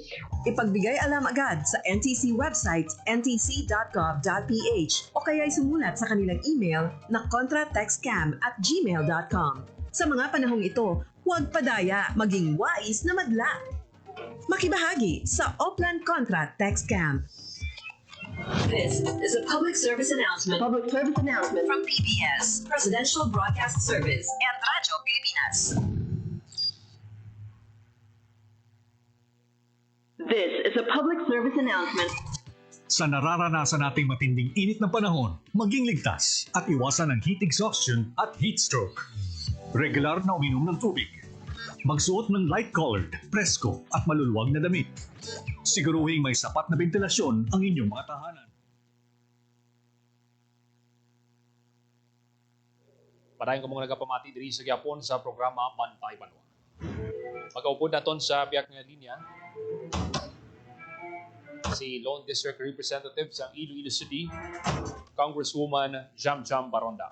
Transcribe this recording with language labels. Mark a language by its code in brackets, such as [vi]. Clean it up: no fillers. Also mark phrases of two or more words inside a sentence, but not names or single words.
[tl] Ipagbigay alam agad sa NTC website ntc.gov.ph o kaya sumulat sa kanilang email na contratextcam@gmail.com. Sa mga panahong ito, huwag padaya, maging wais na madla. Makibahagi sa Oplan Contra Tax Scam. [en] This is a public service announcement. Public service announcement From PBS, Presidential Broadcast Service, and Radyo Pilipinas. This is a public service announcement. [tl] Sa nararanasan nating matinding init ng panahon, maging ligtas at iwasan ang [en] heat exhaustion [tl] at [en] heat stroke. [tl] Regular na uminom ng tubig. Magsuot ng light-colored, presko at maluluwag na damit. Siguruhing may sapat na ventilasyon ang inyong mga tahanan. [hil] Padayon ko mga nagapamati diri sa Gyapon sa programa Bantay Banwa. Mag-aupod naton sa biyak nga linya si Lone District Representative sa Iloilo City, Congresswoman Jam Jam Baronda.